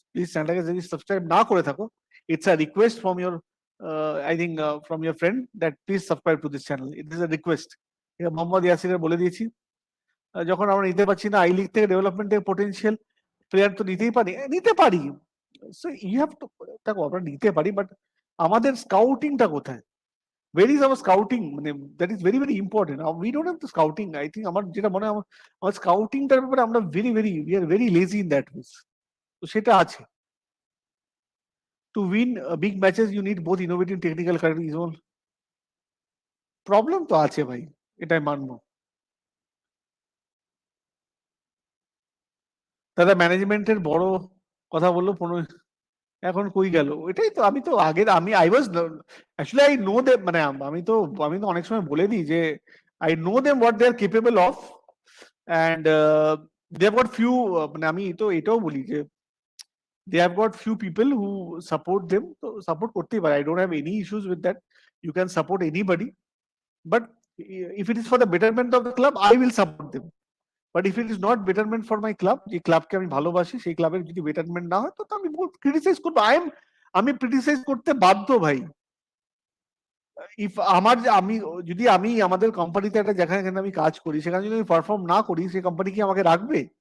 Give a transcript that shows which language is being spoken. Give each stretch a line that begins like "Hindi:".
Bangla: Please চ্যানেলটাকে যদি subscribe না করে থাকো,
English: It's a request from your, I think from your friend, that please subscribe to this channel, it is a request.
Bangla: Mohammad ইয়াসিরের বলে দিয়েছি, যখন আমরা নিতে পারছি না আই লিগ থেকে ডেভেলপমেন্টের পোটেনশিয়াল প্লেয়ার, তো নিতেই পারি, নিতে পারি।
English: so you have to,
Bangla: দেখো আমরা নিতে পারি, বাট আমাদের স্কাউটিংটা কোথায়?
English: where is our scouting? মানে that is very very important. We don't have the scouting. I think
Bangla: আমার যেটা মনে হয়, আমার স্কাউটিংটার ব্যাপারে আমরা
English: we are very lazy in that way.
Bangla: তো সেটা আছে।
English: To win big matches you need both innovative technical qualities.
Bangla: Problem তো আছে ভাই, এটাই মানবো। দাদা ম্যানেজমেন্টের বড় কথা বললো 15, এখন কই গেল? ওইটাই তো, আমি তো আগের, আমি
English: I was actually I know they,
Bangla: মানে আমি তো অনেক সময় বলে দিই যে
English: I know them what they are capable of, and they have got few,
Bangla: মানে আমি তো এটাও বলি যে
English: they have got few people who support them,
Bangla: তো সাপোর্ট করতেই পারে,
English: I don't have any issues with that. You can support anybody, but if it is for the betterment of the club, I will support them. But if it is not betterment for my club,
Bangla: যে ক্লাবকে আমি ভালোবাসি, সেই ক্লাবের যদি betterment না হয়, তো আমি ক্রিটিসাইজ করবো। আমি ক্রিটিসাইজ করতে বাধ্য ভাই। ইফ আমি যদি আমাদের কোম্পানিতে একটা, যেখানে আমি কাজ করি, সেখানে যদি আমি পারফর্ম না করি, সেই কোম্পানি কি আমাকে রাখবে?